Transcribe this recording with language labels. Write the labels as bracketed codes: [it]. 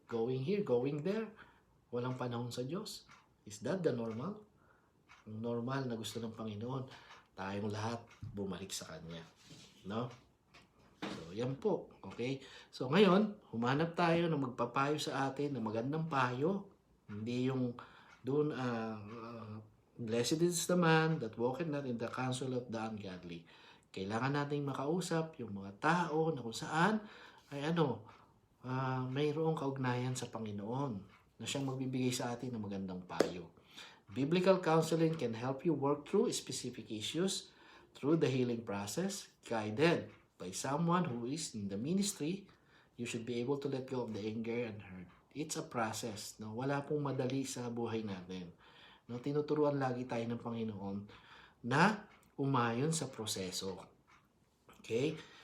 [en] Going here, going there. [tl] Walang panahon sa Diyos. [en] Is that the normal? [tl] Ang normal na gusto ng Panginoon, tayong lahat bumalik sa Kanya. No? So, yan po. Okay? So, ngayon, humanap tayo na magpapayo sa atin ng magandang payo. Hindi yung doon, [en] blessed is the man that walketh not in the counsel of the ungodly. [tl] Kailangan nating makausap yung mga tao na kung saan ay mayroong kaugnayan sa Panginoon na siyang magbibigay sa atin ng magandang payo. [en] Biblical counseling can help you work through specific issues through the healing process, guided by someone who is in the ministry. You should be able to let go of the anger and hurt. It's a process. [tl] No? Wala pong madali sa buhay natin. No? Tinuturuan lagi tayo ng Panginoon na umayon sa proseso. Okay?